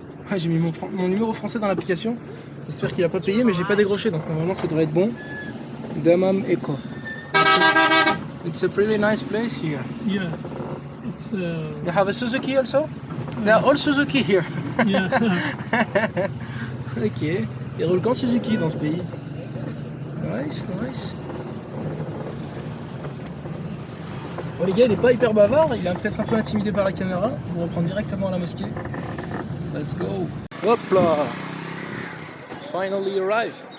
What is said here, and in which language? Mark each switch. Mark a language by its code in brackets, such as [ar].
[fr] Ah, j'ai mis mon numéro français dans l'application. J'espère qu'il a pas payé, mais j'ai pas décroché, donc normalement ça devrait être bon. Dammam Eco. [en] It's a pretty nice place here. Yeah. It's. You have a Suzuki also? They are all Suzuki here. Yeah. Ok. [fr] Ils roulent qu'en Suzuki dans ce pays. Nice. Bon les gars, il est pas hyper bavard, il est peut-être un peu intimidé par la caméra. Je vous reprends directement à la mosquée. [en] Let's go. [fr] Hop là. [en] Finally arrive.